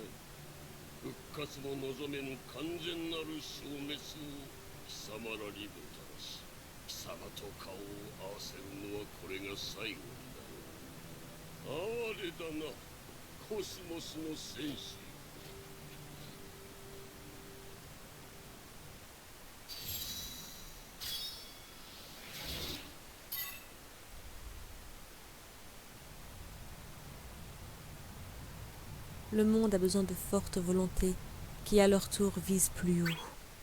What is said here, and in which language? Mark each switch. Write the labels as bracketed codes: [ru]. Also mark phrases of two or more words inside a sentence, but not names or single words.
[ja] 復活も望めぬ完全なる消滅を貴様らにもたらし、貴様と顔を合わせるのはこれが最後になる。哀れだな、コスモスの戦士。 [fr] Le monde a besoin de fortes volontés qui à leur tour visent plus haut.